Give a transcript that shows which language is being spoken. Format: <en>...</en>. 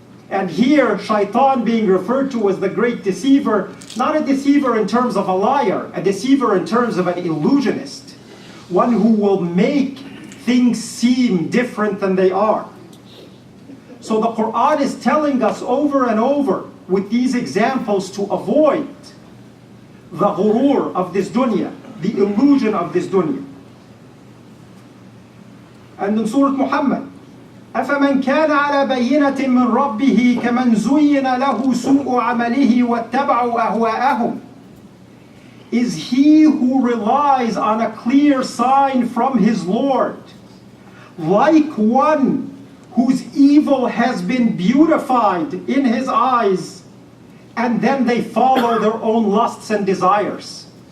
<en>And here, shaitan being referred to as the great deceiver, not a deceiver in terms of a liar, a deceiver in terms of an illusionist, one who will make things seem different than they are. So the Quran is telling us over and over with these examples to avoid the ghurur of this dunya, the illusion of this dunya. And in Surah Muhammad,</en> <ar>أَفَمَنْ كَانَ عَلَى بَيِّنَةٍ مِّن رَبِّهِ كَمَنْ زُيِّنَ لَهُ سُوءُ عَمَلِهِ وَاتَّبَعُوا أَهْوَاءَهُمْ.</ar> <en>Is he who relies on a clear sign from his Lord like one whose evil has been beautified in his eyes, and then they follow their own lusts and desires?</en>